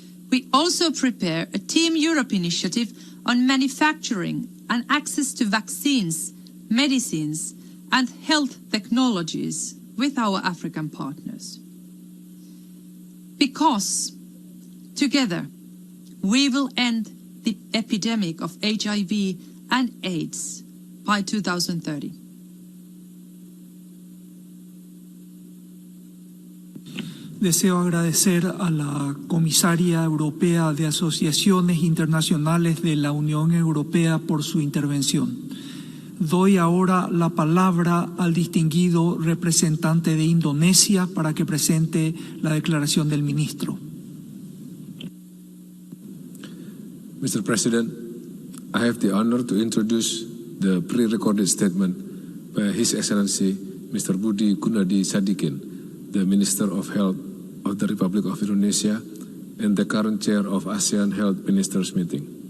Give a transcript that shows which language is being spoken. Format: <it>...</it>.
<en>We also prepare a Team Europe initiative on manufacturing and access to vaccines, medicines, and health technologies with our African partners. Because together we will end the epidemic of HIV and AIDS by 2030.</en> <es>Deseo agradecer a la comisaria europea de Asociaciones Internacionales de la Unión Europea por su intervención. Doy ahora la palabra al distinguido representante de Indonesia para que presente la declaración del ministro.</es> <en>Mr. President, I have the honor to introduce the pre-recorded statement by His Excellency Mr. Budi Gunadi Sadikin, the Minister of Health of the Republic of Indonesia and the current chair of ASEAN Health Ministers Meeting.</en>